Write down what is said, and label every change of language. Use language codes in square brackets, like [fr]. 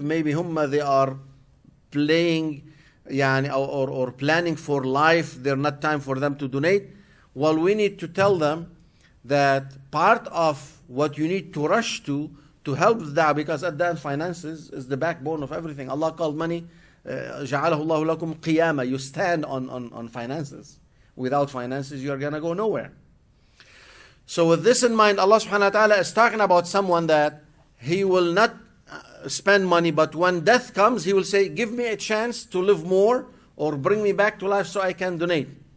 [en] Maybe they are playing or planning for life. There's not time for them to donate. Well, we need to tell them that part of what you need to rush to help that, because at the end finances is the backbone of everything. Allah called money, [ar] جَعَلَهُ اللَّهُ لَكُمْ قِيَامًا. [en] You stand on finances. Without finances, you're going to go nowhere. So with this in mind, Allah subhanahu wa ta'ala is talking about someone that he will not spend money, but when death comes, he will say, give me a chance to live more or bring me back to life so I can donate.